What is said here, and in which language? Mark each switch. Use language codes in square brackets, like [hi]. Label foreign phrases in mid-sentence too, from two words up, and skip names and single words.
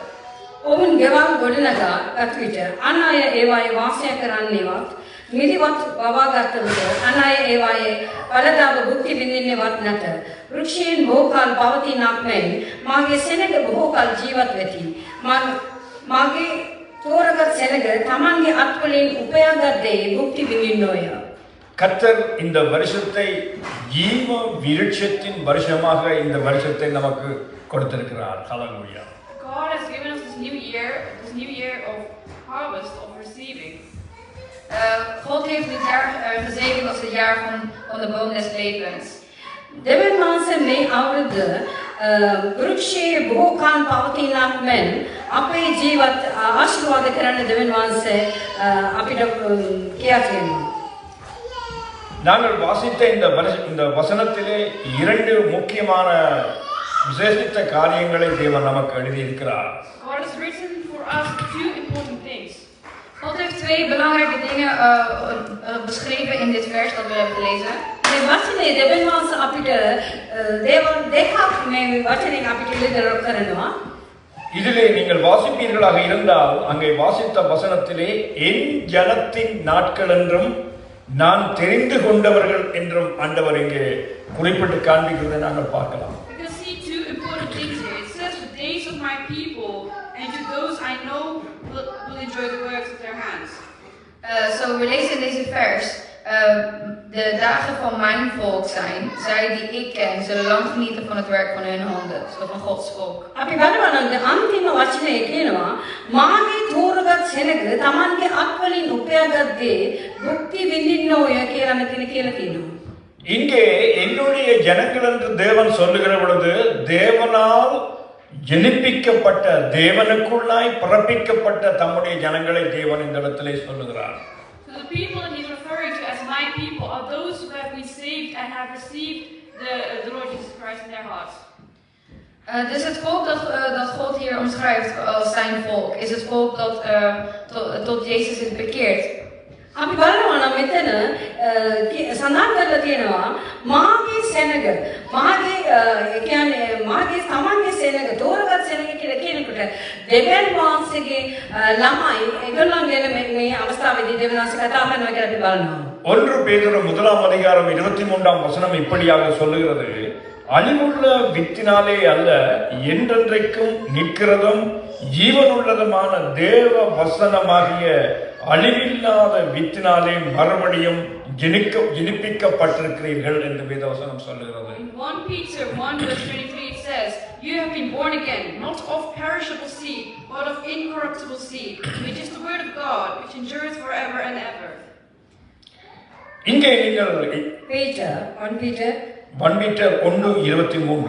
[si] ඔවුන් ගෙවල් ගොඩනගා ගත් විට අන් අය ඒවායේ වාසය කරන්නේවත් මිදිවත් වවාගත් විට අන් අය ඒවායේ පළදාව භුක්ති විඳින්නේවත් නැත. වෘක්ෂයෙන් බොහෝ කල් පවතිනක් මෙන් මාගේ සෙනඟ බොහෝ කල් ජීවත් වෙති. මාගේ තෝරගත් සෙනඟ තමන්ගේ අත්වලින් උපයාගත් දේ භුක්ති විඳින්නෝය. [ta] கர்த்தர் இந்த வருஷத்தை ஜீவ விருட்சத்தின் வருஷமாக இந்த வருஷத்தை நமக்கு கொடுத்திருக்கிறார். ஹல்லேலூயா. [en] God has given us this new year of harvest, of receiving. [nl] God heeft dit jaar gezegend als het jaar van de boom des levens. [si] දෙවියන් වහන්සේ මේ අවුරුද්ද වෘක්ෂයේ බොහෝ කාල පවතිනක් මෙන් අපේ ජීවත් ආශිර්වාද කරන්න දෙවියන් වහන්සේ අපිට කියා කියනවා. [ta] நாங்கள் வாசித்த இந்த வசனத்திலே இரண்டு முக்கியமான விசேஷித்த காரியங்களை தேவன் நமக்கு எழுதியிருக்கிறார். [en] God has written for us two important things. [nl] God heeft twee belangrijke dingen beschreven in dit vers dat we hebben gelezen. [si] මේ වචනේ දෙවියන් වහන්සේ අපිට දේවල් දෙකක් මේ වචනේ අපිට ඉදිරියට කරනවා. [ta] இதிலே நீங்கள் வாசிப்பீர்களாக இருந்தால் அங்கே வாசித்த வசனத்திலே என் ஜனத்தின் நாட்கள் என்றும் நான் தெரிந்து கொண்டவர்கள் என்றும் ஆண்டவர் இங்கே குறிப்பிட்டு காண்பிக்கிறதை நாங்கள் பார்க்கலாம். [en] We can see two important things here. It says the days of my people, and to those I know will enjoy the works of their hands. [nl] Zo, we lezen in deze vers, de dagen van mijn volk zijn, zij die ik ken, zullen lang genieten van het werk van hun handen, zo van Gods volk. [si] අපි බලනවා නම් අන්තිම වචනේ කියනවා මාගේ තෝරගත් සෙනඟ Tamanගේ අත්වලින් උපයාගත් දේ භුක්ති විඳින්නෝය කියලා මෙතන කියලා තියෙනවා. [ta] இங்கே என்னுடைய ஜனங்கள் என்று தேவன் சொல்லுகிற பொழுது தேவனால் ஜனிப்பிக்கப்பட்ட தேவனுக்குள்ளாய் பிறப்பிக்கப்பட்ட தம்முடைய ஜனங்களை தேவன் இந்த இடத்திலே சொல்லுகிறார். [en] So the people that he's referring to as my people are those who have been saved and have received the Lord Jesus Christ in their hearts. [nl] Dus het volk dat God hier omschrijft als zijn volk, is het volk dat tot Jezus is bekeerd. [si] අපි බලනවා නම් මෙතන සඳහන් කරලා තියෙනවා මාගේ සෙනඟ මාගේ කියන්නේ මාගේ Tamanගේ සෙනඟ තෝරගත් සෙනඟ කියලා කියනකොට දෙවියන් වහන්සේගේ ළමයි ඒගොල්ලන් ගැන මේ අවස්ථාවේදී දෙවියන් වහන්සේ කතා කරනවා කියලා අපි බලනවා. [ta] 1 பேதுரு 1ஆம் அதிகாரம் 23ஆம் வசனம் இப்படியாக சொல்லுகிறது, அழிவுள்ள வித்தினாலே அல்ல என்றென்றைக்கும் நிற்கிறதும் ஜீவனுள்ளதுமான தேவ வசனமாகிய அழிவில்லாத வித்தினாலே மறுபடியும் ஜனிப்பிக்கப்பட்டிருக்கிறீர்கள் என்று வேதவசனம் சொல்லுகிறது. [en] In 1 Peter 1 verse 23 it says, you have been born again, not of perishable seed, but of incorruptible seed, which is the word of God, which endures forever and ever. [ta] இங்கே நீங்கள் [en] Peter 1 Peter 1:23.